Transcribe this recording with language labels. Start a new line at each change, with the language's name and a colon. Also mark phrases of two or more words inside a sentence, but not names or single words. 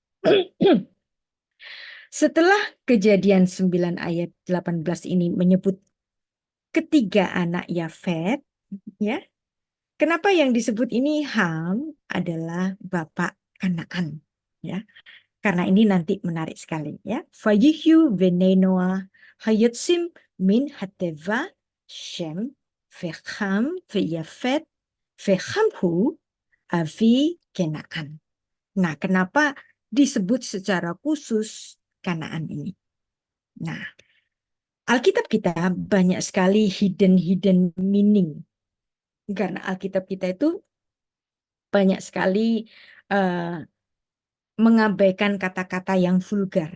Indonesian: Setelah kejadian 9 ayat 18 ini menyebut ketiga anak Yafet, ya. Kenapa yang disebut ini Ham adalah bapak Kanaan, ya. Karena ini nanti menarik sekali, ya.
Hebrew: ויהיו בני נח היצאים מן התבה שם וחם ויפת וחם הוא אבי כנען.
Indonesian: Nah, kenapa disebut secara khusus Kanaan ini? Nah, Alkitab kita banyak sekali
English: hidden meaning.
Indonesian: Karena Alkitab kita itu banyak sekali mengabaikan kata-kata yang vulgar.